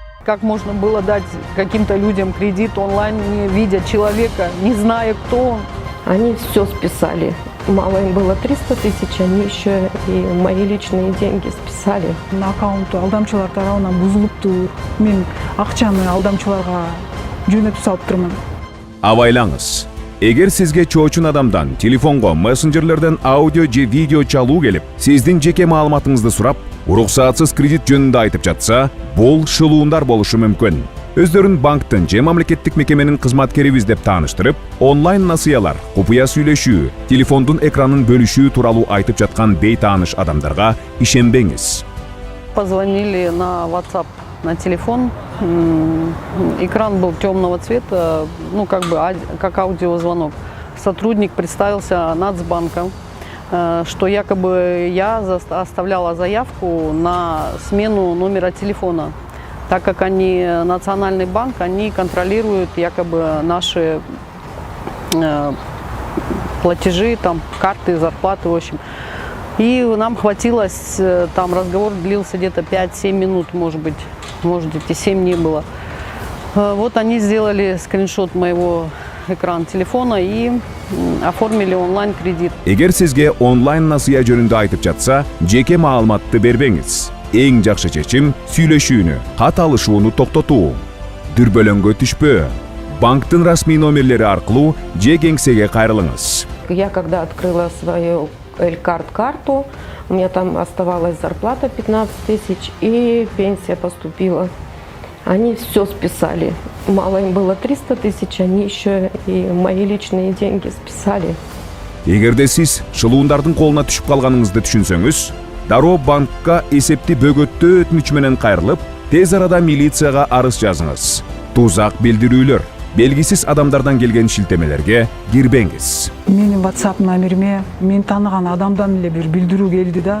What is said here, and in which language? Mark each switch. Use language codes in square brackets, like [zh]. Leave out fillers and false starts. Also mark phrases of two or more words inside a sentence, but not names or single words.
[ru] как можно было дать каким-то людям кредит онлайн, не видя человека, не зная, кто он. Они все списали. Мало им было 300 тысяч, они еще и мои личные деньги списали. [ky] Аккаунту алдамчылар тарабынан бузулуптур. Мен акчаны алдамчыларга жөнөтүп салып турмун. Абайлаңыз. Эгер сизге чоочун адамдан телефонго мессенджерлерден аудио же видео чалуу келип, сиздин жеке маалыматыңызды сурап, уруксатсыз кредит жөнүндө айтып жатса, бул шылуундар болушу мүмкүн. Өздөрүн банктын же мамлекеттик мекеменин кызматкерибиз деп тааныштырып, онлайн насыялар, купуя сүйлөшүү, телефондун экранын бөлүшүү тууралуу айтып жаткан бейтааныш адамдарга ишенбеңиз. [ru] Позвонили на WhatsApp, на телефон. Экран был темного цвета, ну как аудиозвонок. Сотрудник представился Нацбанка, что якобы я оставляла заявку на смену номера телефона, так как они, Национальный банк, они контролируют якобы наши платежи, там, карты, зарплаты, в общем. И нам хватилось, там разговор длился где-то 5-7 минут, может быть, и 7 не было. Вот они сделали скриншот моего экрана телефона и оформили онлайн-кредит. [ky] Эгер сизге онлайн насыя жөнүндө айтып жатса, жеке маалыматты бербеңиз. Эң жакшы чечим сүйлөшүүнү, кат алышууну токтотуу. Дүрбөлөңгө түшпөө. Банктын расмий номерлери аркылуу же кеңсеге кайрылыңыз. [ru] Я когда открыла свою Элькард-карту, у меня там оставалась зарплата 15 тысяч и пенсия поступила. Они все списали. Мало им было 300 тысяч, они еще и мои личные деньги списали. [ky] Эгерде сиз шылуундардын колуна түшүп калганыңызды түшүнсөңүз, дароо банкка эсепти бөгөттөө өтүнүч менен кайрылып, тез арада милицияга арыз жазыңыз. Тузак билдирүүлөр, белгисиз адамдардан келген шилтемелерге кирбеңиз. Менин WhatsApp номериме мен тааныган адамдан эле бир билдирүү келди да.